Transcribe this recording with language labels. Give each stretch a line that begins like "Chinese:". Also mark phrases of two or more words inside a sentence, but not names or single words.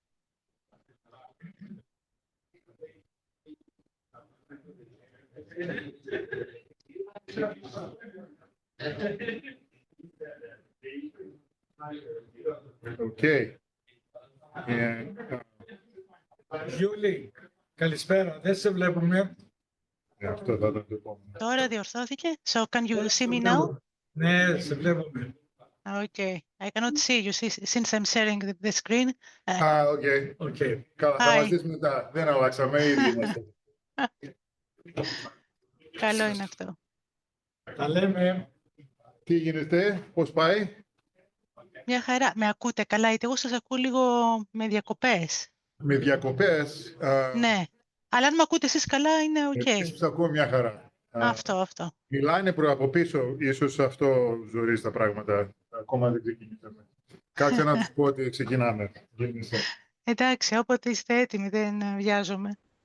English: Okay. And,
Greek: Γιούλη, καλησπέρα. Δεν σε βλέπουμε. αυτό θα ήταν το επόμενο. Τώρα διορθώθηκε.
English: So can you see me now?
Greek: Ναι, σε βλέπουμε.
English: Okay, I cannot see you since I'm sharing the screen. Okay. Okay.
Greek: Καλά, θα
English: Hi.
Greek: μας δεις μετά. Δεν αλλάξαμε, ήδη είμαστε. Καλό είναι αυτό. Τα λέμε. Τι γίνεται, πώς πάει? Μια χαρά. Με ακούτε καλά, γιατί εγώ σας ακούω λίγο με διακοπές. Με διακοπές. Ναι, αλλά αν με ακούτε εσείς καλά είναι ok. Επίσης ακούω μια χαρά. Αυτό. Μιλάνε από πίσω, ίσως αυτό ζορίζει τα πράγματα. Ακόμα δεν ξεκινήσαμε. Κάτσε να τους πω ότι ξεκινάμε. Εντάξει, όποτε είστε έτοιμοι, δεν βιάζομαι.